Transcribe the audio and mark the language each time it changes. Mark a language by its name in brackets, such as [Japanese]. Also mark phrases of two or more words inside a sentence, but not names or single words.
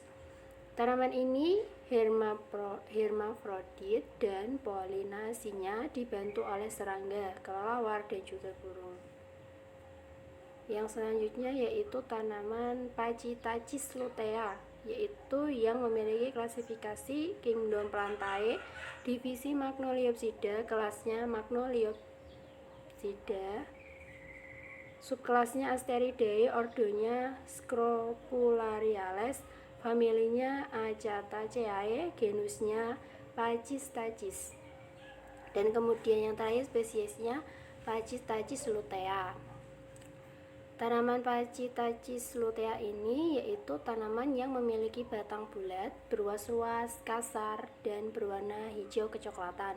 [Indonesian] Tanaman ini hermafrodit dan polinasinya dibantu oleh serangga, kelelawar, dan juga burung. Yang selanjutnya yaitu tanaman Pachytachys lutea, yaitu yang memiliki klasifikasi kingdom Plantae, divisi Magnoliopsida, kelasnya Magnoliopsida, subkelasnya Asteridae, ordonya Scrofulariales, familinya Acataceae, genusnya Pachytachys, dan kemudian yang terakhir spesiesnya Pachytachys lutea. Tanaman Pachytachys lutea ini yaitu tanaman yang memiliki batang bulat, berwas-was, kasar, dan berwarna hijau kecoklatan.